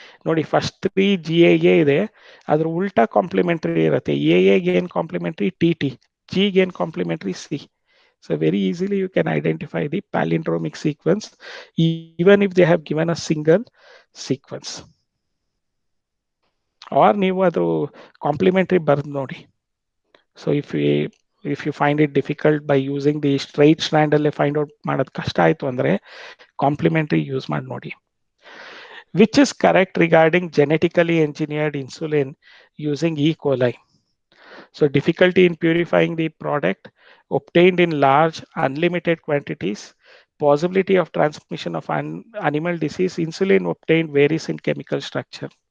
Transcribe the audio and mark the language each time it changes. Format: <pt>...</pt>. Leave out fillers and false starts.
<kn>ನೋಡಿ first 3 GAA ಇದೆ, ಅದ್ರ ಉಲ್ಟಾ ಕಾಂಪ್ಲಿಮೆಂಟರಿ ಇರುತ್ತೆ. ಎಗೆ ಏನು ಕಾಂಪ್ಲಿಮೆಂಟರಿ? TT. ಜಿಗೆ ಏನು complementary? C.</kn> <en>So very easily you can identify the palindromic sequence even if they have given a single sequence.</en> <kn>Or ನೀವು ಅದು ಕಾಂಪ್ಲಿಮೆಂಟರಿ ಬರ್ದು ನೋಡಿ. So</kn> <en>if you find it difficult by using the straight strand</en> <kn>ಅಲ್ಲೇ find out ಮಾಡೋದು ಕಷ್ಟ ಆಯ್ತು ಅಂದ್ರೆ complementary use ಮಾಡಿ ನೋಡಿ.</kn> <en>Which is correct regarding genetically engineered insulin using E. coli? So difficulty in purifying the product, obtained in large unlimited quantities, possibility of transmission of animal disease, insulin obtained varies in chemical structure.</en>